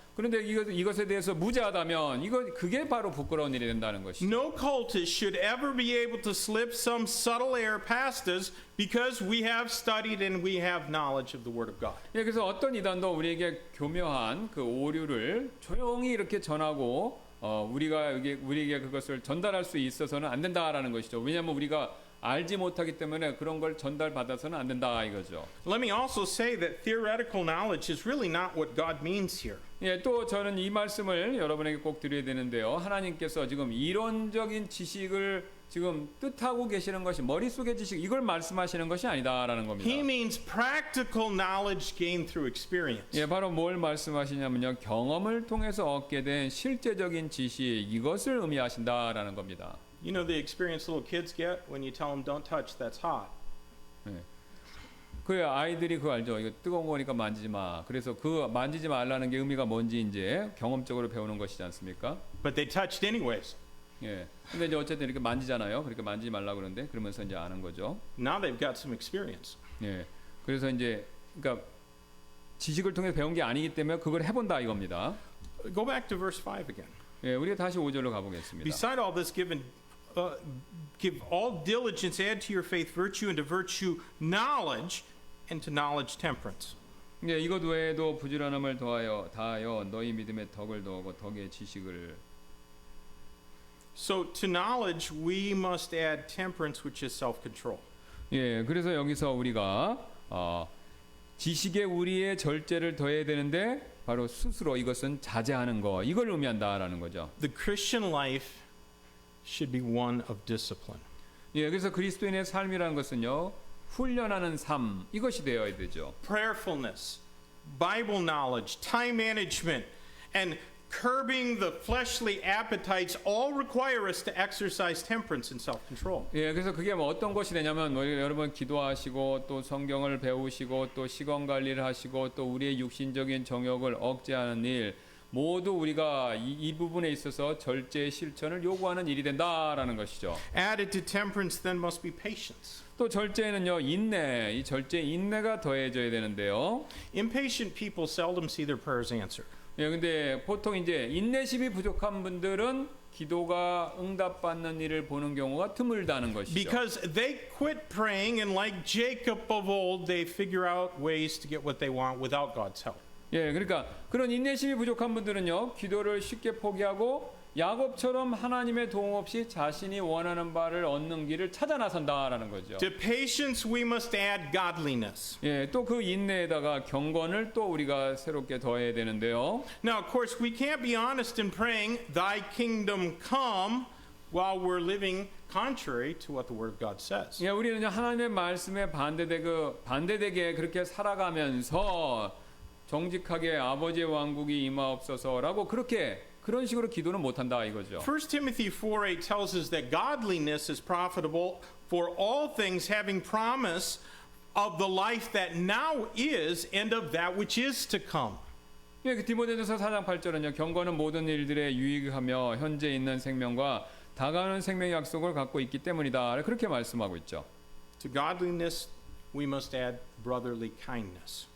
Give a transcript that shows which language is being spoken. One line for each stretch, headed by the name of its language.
Korean: 그런데 이것에 대해서 무지하다면 그게 바로 부끄러운 일이 된다는 것이죠.
English: No cultist should ever be able to slip some subtle air past us because we have studied and we have knowledge of the Word of God.
Korean: 예, 그래서 어떤 이단도 우리에게 교묘한 그 오류를 조용히 이렇게 전하고 우리에게 그것을 전달할 수 있어서는 안 된다라는 것이죠. 왜냐하면 우리가 알지 못하기 때문에 그런 걸 전달받아서는 안 된다 이거죠.
English: Let me also say that theoretical knowledge is really not what God means here.
Korean: 예, 또 저는 이 말씀을 여러분에게 꼭 드려야 되는데요. 하나님께서 지금 이론적인 지식을 지금 뜻하고 계시는 것이 머릿속의 지식 이걸 말씀하시는 것이 아니다라는 겁니다.
English: He means practical knowledge gained through experience.
Korean: 예, 바로 뭘 말씀하시냐면요. 경험을 통해서 얻게 된 실제적인 지식 이것을 의미하신다라는 겁니다.
English: You know the experience little kids get when you tell them don't touch, that's hot.
Korean: 예. 그 아이들이 그거 알죠. 이거 뜨거운 거니까 만지지 마. 그래서 그 만지지 말라는 게 의미가 뭔지 이제 경험적으로 배우는 것이지 않습니까?
English: But they touched anyways.
Korean: 예. 근데 이제 어쨌든 이렇게 만지잖아요. 그렇게 만지지 말라 그러는데 그러면서 이제 아는 거죠.
English: Now they've got some experience.
Korean: 예. 그래서 이제 그러니까 지식을 통해 배운 게 아니기 때문에 그걸 해본다 이겁니다.
English: Go back to verse 5 again.
Korean: 예, 우리가 다시 5절로 가보겠습니다.
English: Beside all this, give all diligence, add to your faith virtue, and to virtue knowledge, and to knowledge temperance.
Korean: 예, 이것 외에도 부지런함을 다하여 너희 믿음에 덕을 더하고 덕에 지식을.
English: So to knowledge we must add temperance, which is self-control.
Korean: 예, 그래서 여기서 우리가 지식에 우리의 절제를 더해야 되는데 바로 스스로 이것은 자제하는 거 이걸 의미한다라는 거죠.
English: The Christian life should be one of discipline.
Korean: 예, 그래서 그리스도인의 삶이라는 것은요 훈련하는 삶 이것이 되어야 되죠.
English: Prayerfulness, Bible knowledge, time management, and curbing the fleshly appetites all require us to exercise temperance and self-control.
Korean: 예, 그래서 그게 뭐 어떤 것이 되냐면 여러분 기도하시고 또 성경을 배우시고 또 시간 관리를 하시고 또 우리의 육신적인 정욕을 억제하는 일 모두 우리가 이 부분에 있어서 절제의 실천을 요구하는 일이 된다라는 것이죠.
English: Added to temperance then must be patience.
Korean: 또 절제에는요 인내, 이 절제 인내가 더해져야 되는데요.
English: Impatient people seldom see their prayers answered.
Korean: 예, 근데 보통 이제 인내심이 부족한 분들은 기도가 응답받는 일을 보는 경우가 드물다는 것이죠.
English: Because they quit praying and like Jacob of old, they figure out ways to get what they want without God's help.
Korean: 예, 그러니까 그런 인내심이 부족한 분들은요 기도를 쉽게 포기하고 야곱처럼 하나님의 도움 없이 자신이 원하는 바를 얻는 길을 찾아 나선다라는 거죠.
English: To patience we must add godliness.
Korean: 예, 또 그 인내에다가 경건을 또 우리가 새롭게 더해야 되는데요.
English: Now, of course, we can't be honest in praying, Thy kingdom come, while we're living contrary to what the Word of God says.
Korean: 예, 우리는 하나님의 말씀에 반대되게 그렇게 살아가면서 정직하게 아버지의 왕국이 임하옵소서라고 그런 식으로 기도는 못한다 이거죠.
English: 1 Timothy 4:8 tells us that godliness is profitable for all things, having promise of the life that now is and of that which is to come.
Korean: 예, 그 디모데전서 4장 8절은요. 경건은 모든 일들에 유익하며 현재 있는 생명과 다가오는 생명의 약속을 갖고 있기 때문이다. 그렇게 말씀하고 있죠.
English: To godliness we must add brotherly kindness.